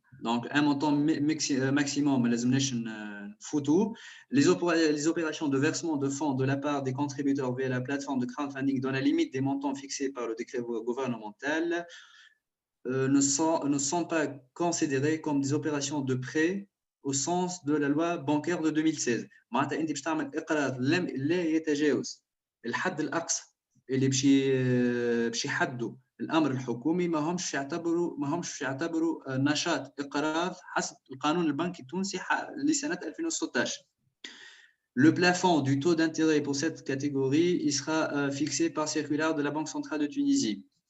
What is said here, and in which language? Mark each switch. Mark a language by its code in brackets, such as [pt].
[fr] Donc, un montant maximum, les opérations de versement de fonds de la part des contributeurs via la plateforme de crowdfunding dans la limite des montants fixés par le décret gouvernemental ne sont pas considérées comme des opérations de prêt au sens de la loi bancaire de 2016. [ar] معناتها انت باش تعمل اقراض لا يتجاوز الحد الاقصى اللي باش يحدوا الامر الحكومي، ما همش يعتبروا نشاط اقراض حسب القانون البنكي التونسي لسنه 2016. [fr] Le plafond du taux d'intérêt pour cette catégorie il sera fixé par circulaire de la Banque centrale de Tunisie.